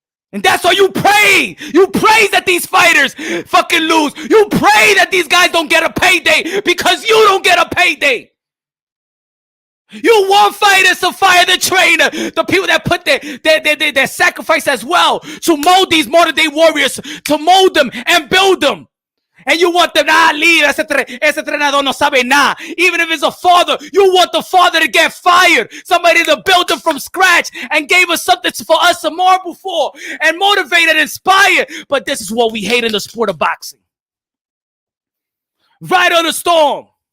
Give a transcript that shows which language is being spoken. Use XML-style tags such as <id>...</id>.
<en>And that's why you pray. You pray that these fighters fucking lose. You pray that these guys don't get a payday because you don't get a payday. You want fighters to fire the trainer, the people that put their sacrifice as well to mold these modern day warriors, to mold them and build them. And you want them,</en> <es>ese entrenador no sabe nada.</es> <en>Even if it's a father, you want the father to get fired. Somebody to build them from scratch and gave us something for us to marvel for and motivate and inspire. But this is what we hate in the sport of boxing. Right on the storm.</en>